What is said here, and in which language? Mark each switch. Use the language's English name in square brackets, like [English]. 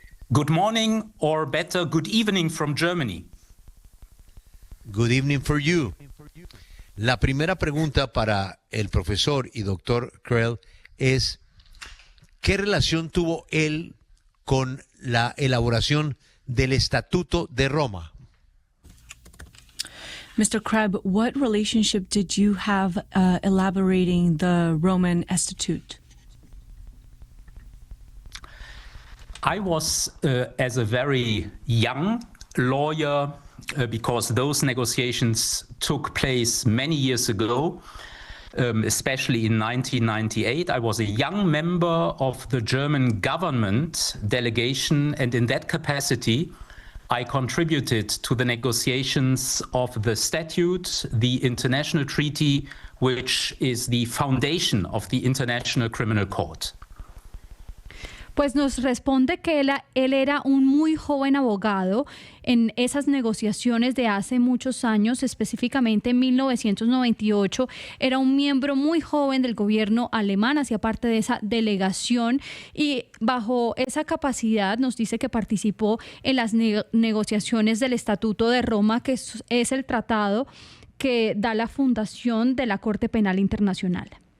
[English] Good morning, or better, good evening from Germany. Good evening for you. [Spanish] La primera pregunta para el profesor y doctor Kreß es, ¿qué relación tuvo él con la elaboración del Estatuto de Roma? [English] Mr. Kreß, what relationship did you have elaborating the Roman Statute? I was, as a very young lawyer, because those negotiations took place many years ago, especially in 1998. I was a young member of the German government delegation, and in that capacity, I contributed to the negotiations of the statute, the international treaty, which is the foundation of the International Criminal Court. [Spanish] Pues nos responde que él era un muy joven abogado en esas negociaciones de hace muchos años, específicamente en 1998. Era un miembro muy joven del gobierno alemán, hacía parte de esa delegación y bajo esa capacidad nos dice que participó en las negociaciones del Estatuto de Roma, que es el tratado que da la fundación de la Corte Penal Internacional.